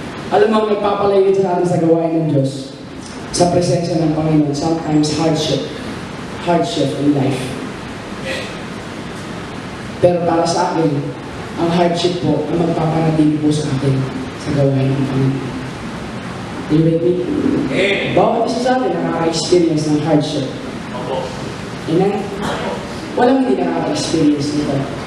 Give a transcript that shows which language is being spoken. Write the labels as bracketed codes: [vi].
[tl] Alam mo, nagpapalayo sa atin sa gawain ng Diyos. Sa presensya ng Panginoon, [en] sometimes hardship in life. [tl] Pero para sa akin, ang hardship po ang magpapanatili po sa atin sa gawain ng Panginoon. [en] Are you with me? [tl] Bawat isa sa atin nakaka-experience ng hardship. Amen? Walang hindi nakaka-experience nito.